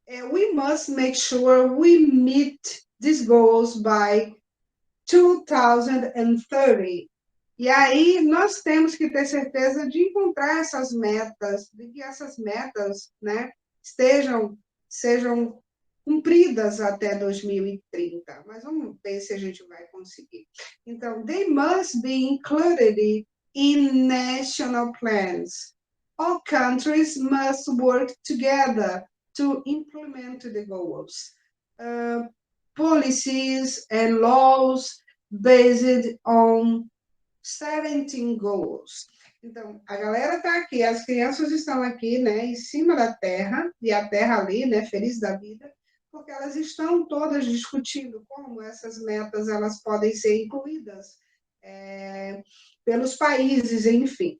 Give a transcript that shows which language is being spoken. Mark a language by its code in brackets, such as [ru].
[en] We must make sure we meet these goals by 2030. [pt] E aí nós temos que ter certeza de encontrar essas metas, de que essas metas, né, sejam cumpridas até 2030. Mas vamos ver se a gente vai conseguir. Então, [en] they must be included in national plans. All countries must work together to implement the goals. Policies and laws based on 17 goals. [pt] Então, a galera está aqui, as crianças estão aqui, né, em cima da Terra, e a Terra ali, né, feliz da vida, porque elas estão todas discutindo como essas metas elas podem ser incluídas pelos países, enfim.